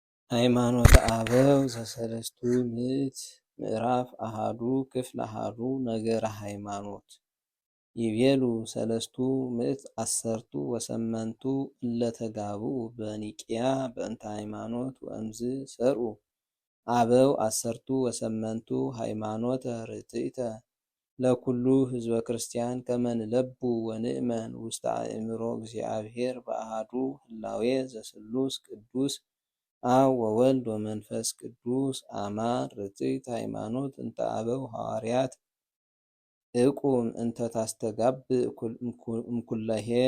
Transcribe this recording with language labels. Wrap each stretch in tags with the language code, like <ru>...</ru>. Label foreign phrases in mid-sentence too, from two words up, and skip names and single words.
<gez>ሃይማኖተ አበው ዘሰለስቱ ምዕት ምዕራፍ አሃዱ ክፍል አሃዱ ነገረ ሃይማኖት ይቤሉ ሰለስቱ ምዕት አሰርቱ ወሰመንቱ እለተጋብኡ በኒቅያ በእንተ ሃይማኖት ወእምዝ ሰርኡ አበው አሰርቱ ወሰመንቱ ሃይማኖተ ርትዕተ ለኩሉ ህዝበ ክርስቲያን ከመን ለቡ ወንእመን ውስተ አእምሮ እግዚአብሔር በአሃዱ ህላዌ ዘስሉስ ቅዱስ አብ ወወልድ ወመንፈስ ቅዱስ አማን ርትዕት ሃይማኖት እንተ አበው ሐዋርያት እቁም እንተ ታስተጋብእ እምኩለሄ</gez>